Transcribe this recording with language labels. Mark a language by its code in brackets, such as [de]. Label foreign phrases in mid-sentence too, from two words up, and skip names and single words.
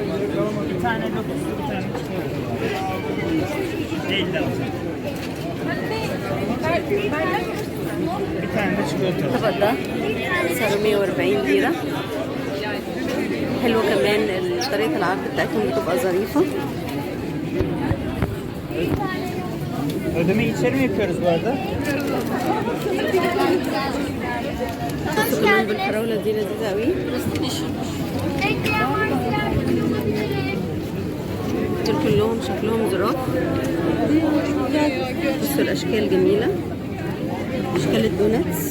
[ar] الطبق ده سعره 140 ليرة. حلو كمان طريقة العرض بتاعتهم بتبقى ظريفة. [tr] Ödeme içeri mi yapıyoruz bu arada? [ar] بصوا كمان بالفراولة دي لذيذة قوي. دول كلهم شكلهم ظراف. بصوا الأشكال جميلة، أشكال الدوناتس.